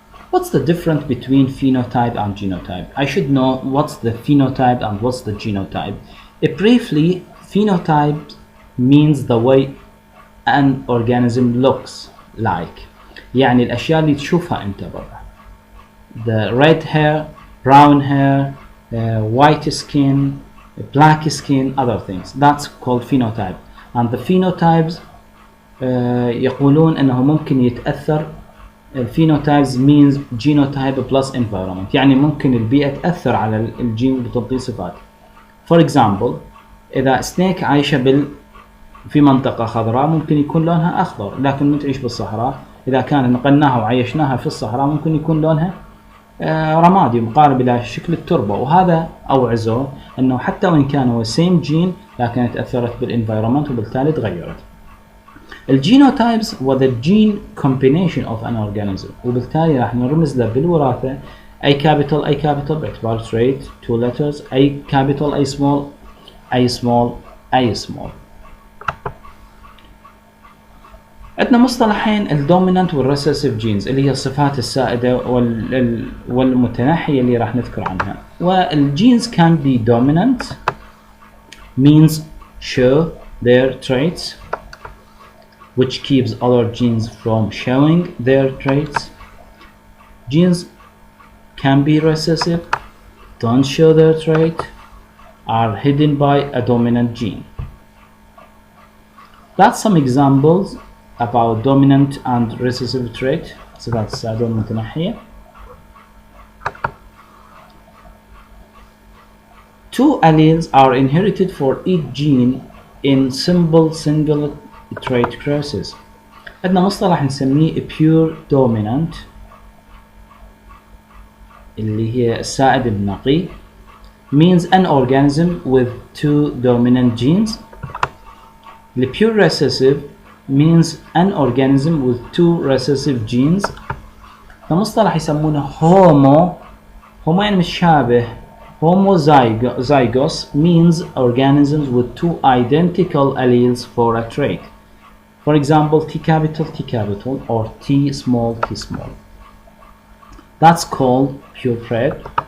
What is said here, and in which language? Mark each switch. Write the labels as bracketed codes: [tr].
[en] What's the difference between phenotype and genotype? I should know what's the phenotype and what's the genotype. Briefly, phenotype means the way an organism looks like. [ar] يعني الأشياء اللي تشوفها أنت برا. [en] The red hair, brown hair, white skin, black skin, other things. That's called phenotype. And the phenotypes [ar] يقولون أنه ممكن يتأثر. الphenotypes [en] means genotype plus environment. [ar] يعني ممكن البيئة تأثر على الجين بتعطيه صفات. [en] For example, [ar] إذا سنيك عايشة في منطقة خضراء ممكن يكون لونها أخضر، لكن تعيش بالصحراء إذا كان نقلناها وعيشناها في الصحراء ممكن يكون لونها رمادي مقارب إلى شكل التربة. وهذا أوعزه أنه حتى وإن كان هو [en] same gene [ar] لكن تأثرت بالenvironment وبالتالي تغيرت. الجينوتايبس هو [en] the gene combination of an organism، [ar] وبالتالي راح نرمز له بالوراثة A capital A capital باعتبار trait, two letters A capital A small A small A small. عندنا مصطلحين الدومينانت والريسيسيف جينز اللي هي الصفات السائدة والمتناحية اللي راح نذكر عنها. [en] والجينز can be dominant means show their traits which keeps other genes from showing their traits. Genes can be recessive, don't show their trait, are hidden by a dominant gene. That's some examples about dominant and recessive trait. [ar] صفات السائدة والمتناحية. [en] Two alleles are inherited for each gene in simple single trait crosses. [ar] عندنا مصطلح نسميه [en] pure dominant [ar] اللي هي السائد النقي [en] means an organism with two dominant genes The pure recessive means an organism with two recessive genes. [ar] ده مصطلح يسمونه homo يعني مش شابه. [en] Homozygous means organisms with two identical alleles for a trait. For example, T capital or T small. That's called purebred.